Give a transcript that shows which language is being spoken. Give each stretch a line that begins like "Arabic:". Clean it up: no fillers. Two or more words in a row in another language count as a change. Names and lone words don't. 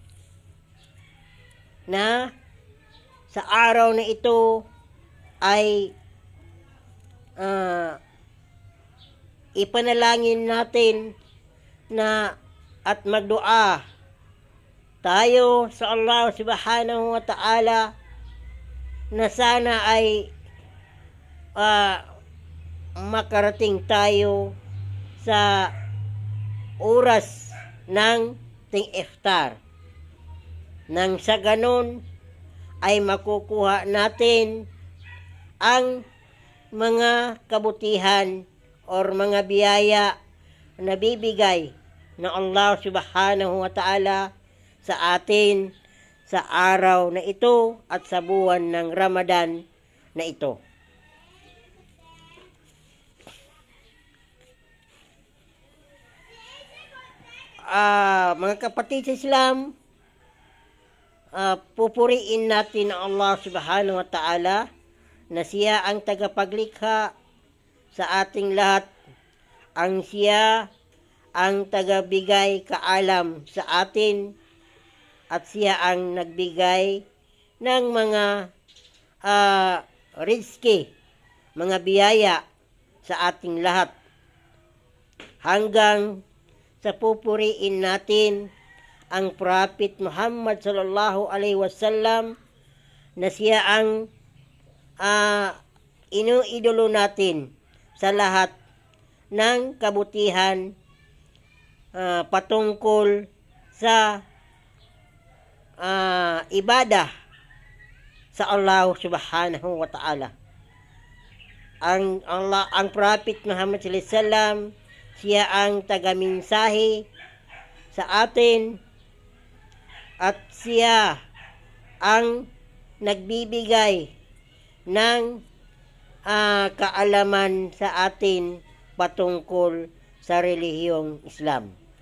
Filipino: na sa araw na ito ay ipanalangin natin na at magdua tayo sa Allah
Arabic: سبحانه وتعالى
Filipino: na sana ay makarating tayo sa oras ng ting-iftar. Nang sa ganun ay makukuha natin ang mga kabutihan or mga biyaya na bibigay ng Allah
Arabic: سبحانه وتعالى
Filipino: sa atin sa araw na ito at sa buwan ng Ramadan na ito. Mga kapatid sa Islam, pupuriin natin ang Allah subhanahu wa ta'ala na siya ang tagapaglikha sa ating lahat, ang siya ang tagabigay kaalam sa atin at siya ang nagbigay ng mga rizki, mga biyaya sa ating lahat. Hanggang sa pupuriin natin ang Prophet Muhammad
Arabic: صلى الله عليه وسلم
Filipino: na siya ang inuidolo natin sa lahat ng kabutihan patungkol sa ibadah sa Allah
Arabic: سبحانه وتعالى.
Filipino: Ang Prophet Muhammad
Arabic: صلى الله عليه وسلم,
Filipino: siya ang tagaminsahe sa atin at siya ang nagbibigay ng kaalaman sa atin patungkol sa relihiyong Islam.